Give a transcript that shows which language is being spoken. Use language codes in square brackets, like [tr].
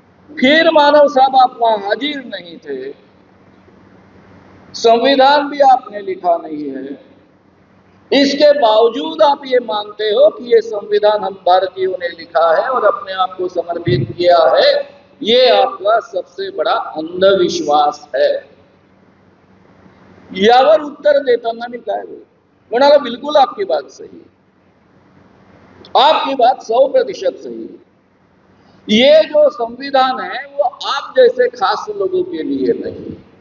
[hi] फिर मानव साहब आप वहां हाजिर नहीं थे, संविधान भी आपने लिखा नहीं है, इसके बावजूद आप ये मानते हो कि ये संविधान हम भारतीयों ने लिखा है और अपने आप को समर्पित किया है. ये आपका सबसे बड़ा अंधविश्वास है. [mr] यावर उत्तर देताना मी काय बोलू? म्हणाला, [hi] बिल्कुल आपकी बात सही है, आपकी बात 100% सही है. ये जो संविधान है वो आप जैसे खास लोगों के लिए नहीं.